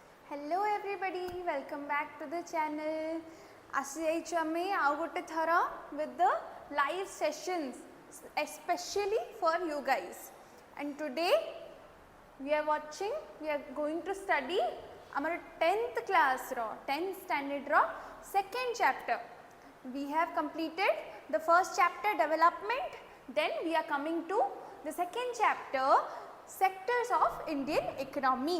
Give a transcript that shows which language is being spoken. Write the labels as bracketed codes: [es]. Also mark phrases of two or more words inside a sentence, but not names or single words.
[en] Hello everybody, welcome back to the channel. [or] ଆମେ ଆଉ ଗୋଟେ ଥର [en] with the live sessions especially for you guys. And today we are going to study our 10th class 10th standard second chapter. We have completed the first chapter development, then we are coming to the second chapter sectors of Indian economy.